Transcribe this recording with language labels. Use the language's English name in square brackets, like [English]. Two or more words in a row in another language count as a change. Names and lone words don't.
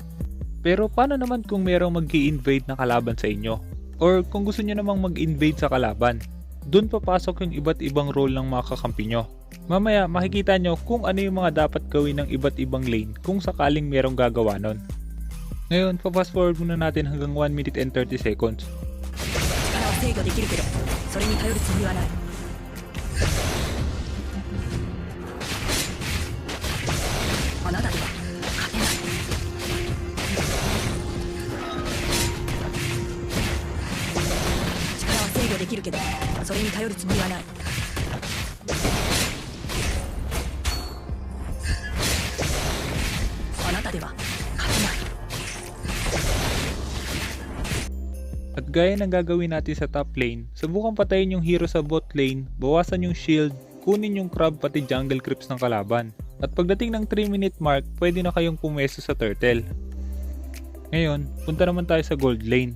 [Filipino] Pero paano naman kung merong mag-i-invade na kalaban sa inyo? Or kung gusto nyo namang mag-invade sa kalaban? Doon papasok yung iba't ibang role ng mga kakampi nyo. Mamaya makikita nyo kung ano yung mga dapat gawin ng iba't ibang lane kung sakaling merong gagawa nun. Ngayon, fast forward muna natin hanggang [English] 1 minute and 30 seconds. [Japanese] 制御できるけどそれに頼るつもりはないあなたでは勝てない力は制御できるけどそれに頼るつもりはないあなたでは勝てない [Filipino] At gaya ng gagawin natin sa [English] top lane, [Filipino] subukan patayin yung hero sa [English] bot lane, [Filipino] bawasan yung shield, kunin yung crab pati [English] jungle creeps [Filipino] ng kalaban. At pagdating ng [English] 3 minute mark, [Filipino] pwede na kayong pumwesto sa turtle. Ngayon, punta naman tayo sa [English] gold lane.